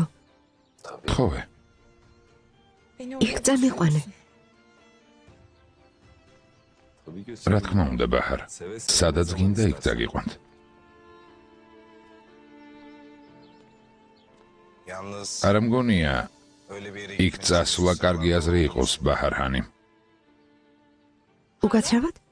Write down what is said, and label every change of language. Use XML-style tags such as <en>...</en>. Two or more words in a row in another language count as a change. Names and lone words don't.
<ka>გთხოვე. იქ წამიყვანე. რა თქმა უნდა, ბაჰარ. სადაც გინდა იქ წაგიყვანთ.</ka> <tr>Yalnız</tr> <ka>არ მგონია</ka> <tr>öyle bir yere</tr> <ka>იქ წასვლა კარგი აზრი იყოს, ბაჰარ ჰანი. უკაცრავად?</ka>